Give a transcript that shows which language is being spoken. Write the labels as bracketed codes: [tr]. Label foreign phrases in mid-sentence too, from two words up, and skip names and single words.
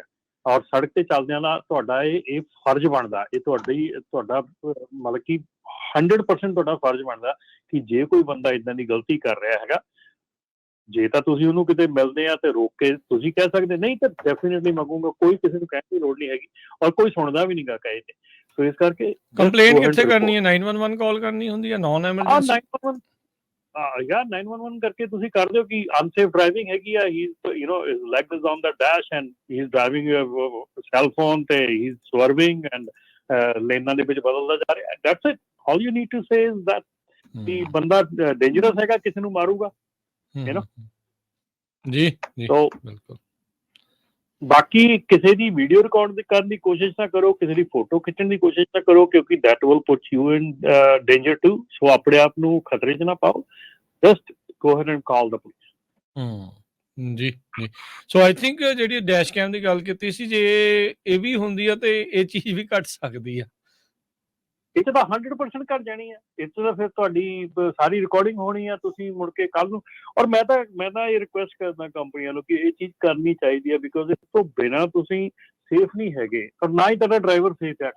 [pa] ਔਰ ਸੜਕ ਤੇ ਚੱਲਦਿਆਂ ਦਾ ਤੁਹਾਡਾ ਇਹ ਫਰਜ਼ ਬਣਦਾ, ਇਹ ਤੁਹਾਡਾ ਮਤਲਬ ਕਿ 100% ਤੁਹਾਡਾ ਫਰਜ਼ ਬਣਦਾ ਕਿ ਜੇ ਕੋਈ ਬੰਦਾ ਇੱਦਾਂ ਦੀ ਗਲਤੀ ਕਰ ਰਿਹਾ ਹੈਗਾ, ਜੇ ਤਾਂ ਤੁਸੀਂ ਉਹਨੂੰ ਕਿਤੇ ਮਿਲਦੇ ਆ ਤੇ ਰੋਕ ਕੇ ਤੁਸੀਂ ਕਹਿ ਸਕਦੇ, ਨਹੀਂ ਤਾਂ ਡੈਫੀਨੇਟਲੀ ਮੰਗੂਗਾ, ਕੋਈ ਕਿਸੇ ਨੂੰ ਕਹਿਣ ਦੀ ਲੋੜ ਨਹੀਂ ਹੈਗੀ, ਔਰ ਕੋਈ ਸੁਣਦਾ ਵੀ ਨਹੀਂਗਾ ਕਹੇ ਤੇ। ਸੋ ਇਸ ਕਰਕੇ ਕੰਪਲੇਂਟ ਕਿੱਥੇ ਕਰਨੀ ਹੈ? 911 ਕਾਲ ਕਰਨੀ ਹੁੰਦੀ ਹੈ, [en] non emergency? [pa] 911 ਕਰਕੇ ਤੁਸੀਂ ਕਰ ਦਿਓ ਕਿ [en] unsafe driving [pa] ਹੈਗੀ ਆ, [en] his leg is on the dash and he is driving cell phone ਤੇ he is swerving and [pa] ਲੇਨਾਂ ਦੇ ਵਿੱਚ ਬਦਲਦਾ ਜਾ ਰਿਹਾ। [en] that's it, all you need to say is that [pa] ਕਿ ਬੰਦਾ ਡੇਂਜਰਸ ਹੈਗਾ, ਕਿਸੇ ਨੂੰ ਮਾਰੂਗਾ, [en] you know। [pa] ਜੀ ਬਿਲਕੁਲ। ਬਾਕੀ ਕਿਸੇ ਦੀ ਵੀਡੀਓ ਰਿਕਾਰਡ ਕਰਨ ਦੀ ਕੋਸ਼ਿਸ਼ ਨਾ ਕਰੋ, ਕਿਸੇ ਦੀ ਫੋਟੋ ਖਿੱਚਣ ਦੀ ਕੋਸ਼ਿਸ਼ ਨਾ ਕਰੋ, ਕਿਉਂਕਿ [en] that will put you in danger too। [pa] ਸੋ ਆਪਣੇ ਆਪ ਨੂੰ ਖਤਰੇ 'ਚ ਨਾ ਪਾਓ, [en] just go ahead and call the police। [pa] ਜੀ। ਸੋ [en] I think [pa] ਜਿਹੜੀ [en] dash cam [pa] ਦੀ ਗੱਲ ਕੀਤੀ ਸੀ, ਜੇ ਇਹ ਵੀ ਹੁੰਦੀ ਆ ਤੇ ਇਹ ਚੀਜ਼ ਵੀ ਘਟ ਸਕਦੀ ਆ। ਇਹ ਤਾਂ 100% ਘੱਟ ਜਾਣੀ ਹੈ। ਇਸ ਤੋਂ ਫਿਰ ਤੁਹਾਡੀ ਸਾਰੀ ਰਿਕਾਰਡਿੰਗ ਹੋਣੀ ਆ, ਤੁਸੀਂ ਮੁੜ ਕੇ ਕੱਲ ਨੂੰ। ਔਰ ਮੈਂ ਤਾਂ ਇਹ ਰਿਕੁਐਸਟ ਕਰਦਾ ਕੰਪਨੀਆਂ ਨੂੰ ਕਿ ਇਹ ਚੀਜ਼ ਕਰਨੀ ਚਾਹੀਦੀ ਹੈ, ਬਿਕੋਜ਼ ਇਸ ਤੋਂ ਬਿਨਾਂ ਤੁਸੀਂ ਸੇਫ ਨਹੀਂ ਹੈਗੇ, ਔਰ ਨਾ ਹੀ ਤੁਹਾਡਾ ਡਰਾਈਵਰ ਸੇਫ ਹੈ।